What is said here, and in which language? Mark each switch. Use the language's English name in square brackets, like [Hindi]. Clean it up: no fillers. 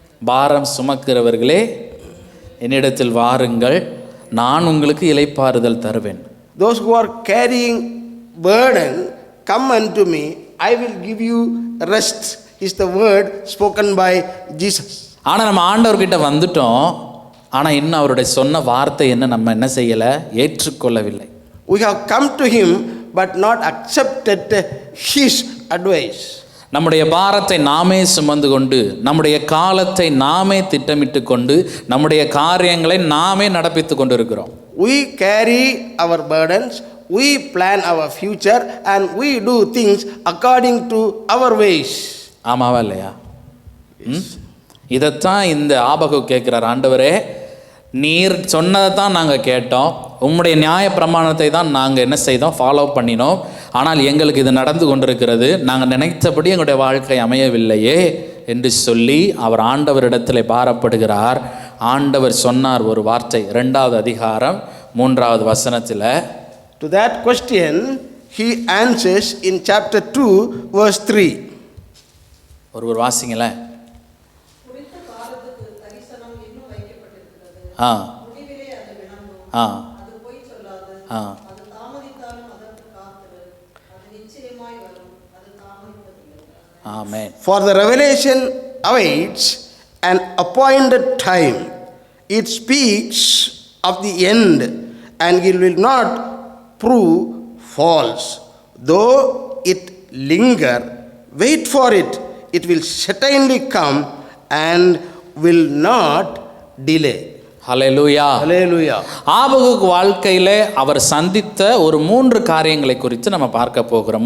[Tamil] பாரம் சுமக்கிறவர்களே என்னிடத்தில் வாருங்கள், நான் உங்களுக்கு இளைப்பாறுதல் தருவேன். [English] Those who are carrying burden, come unto me, I will give you rest, is the word spoken by Jesus. [Tamil] ஆனா நம்ம ஆண்டவர்கிட்ட வந்துட்டோம், ஆனா இன்னும் அவருடைய சொன்ன வார்த்தை என்ன நம்ம என்ன செய்யல, ஏற்றுக்கொள்ளவில்லை. [English] We have come to him but not accepted his advice. [Tamil] நம்முடைய பாரத்தை நாமே சுமந்து கொண்டு, நம்முடைய காலத்தை நாமே திட்டமிட்டு கொண்டு, நம்முடைய காரியங்களை நாமே நடப்பித்து கொண்டு இருக்கிறோம். [English] We carry our burdens, we plan our future, and we do things according to our ways. [Tamil] ஆமாவா இல்லையா? இதைத்தான் இந்த ஆபகு கேட்கிறார். ஆண்டவரே, நீர் சொன்னதை தான் நாங்கள் கேட்டோம், உம்முடைய நியாய பிரமாணத்தை தான் நாங்கள் என்ன செய்தோம், ஃபாலோ பண்ணினோம். ஆனால் எங்களுக்கு இது நடந்து கொண்டிருக்கிறது, நாங்கள் நினைத்தபடி எங்களுடைய வாழ்க்கை அமையவில்லையே என்று சொல்லி அவர் ஆண்டவரிடத்தில் பாரப்படுகிறார். ஆண்டவர் சொன்னார் ஒரு வார்த்தை, 2வது அதிகாரம் 3வது வசனத்தில். To that question he answers in chapter 2 verse 3. ஒரு வாசிங்களேன். ஆ ஆ ஆ ஆமென். [English] For the revelation awaits an appointed time. It speaks of the end, and it will not prove false. Though it linger, wait for it. It will certainly come and will not delay. [Tamil] Hallelujah. [English] Hallelujah. [Tamil] ஆபகுக்கு வாழ்க்கையிலே அவர் சந்தித்த ஒரு 3 காரியங்களை குறித்து நம்ம பார்க்க போகிறோம்.